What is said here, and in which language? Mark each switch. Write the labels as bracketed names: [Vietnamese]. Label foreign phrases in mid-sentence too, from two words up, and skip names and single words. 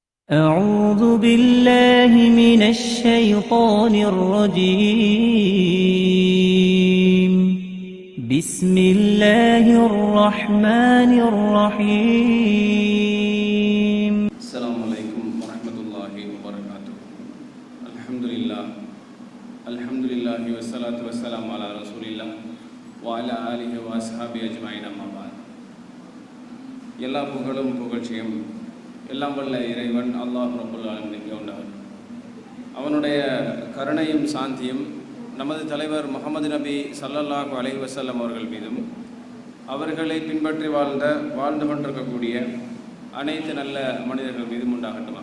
[Arabic] أعوذ بالله من الشيطان الرجيم بسم الله الرحمن الرحيم السلام عليكم ورحمة الله وبركاته. الحمد لله والصلاة والسلام على رسول الله وعلى آله وأصحابه أجمعين أما بعد. [Tamil] எல்லா புகழும் புகழ்ச்சியும் எல்லாம் வல்ல இறைவன் அல்லாஹ் ரப்புல் ஆலமீனுக்கு உண்டாகும். அவனுடைய கருணையும் சாந்தியும் நமது தலைவர் முஹம்மது நபி [Arabic] صلى الله عليه وسلم [Tamil] அவர்கள் மீதும் அவர்களை பின்பற்றி வாழ்ந்து கொண்டிருக்கக்கூடிய அனைத்து நல்ல மனிதர்கள் மீதும் உண்டாகட்டுமாக.